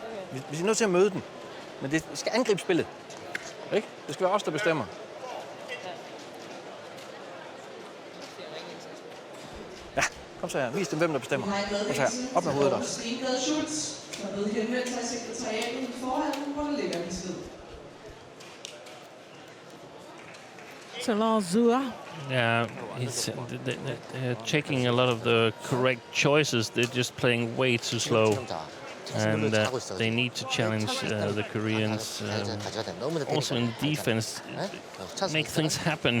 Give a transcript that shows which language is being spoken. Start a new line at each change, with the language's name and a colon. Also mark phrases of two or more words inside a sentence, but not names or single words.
Danish: Vi er nødt til at møde den. Men vi skal angribe spillet. Ikke? Det skal være os, der bestemmer. Ja, kom så her. Vis dem, hvem der bestemmer. Kom så her. Op med hovedet også. Der ved henvendt sig sekretariatet i forhånden, hvor der ligger en tid.
English: So Lars Zua. Yeah, they're checking a lot of the correct choices. They're just playing way too slow. And they need to challenge the Koreans. Also in defense, make things happen.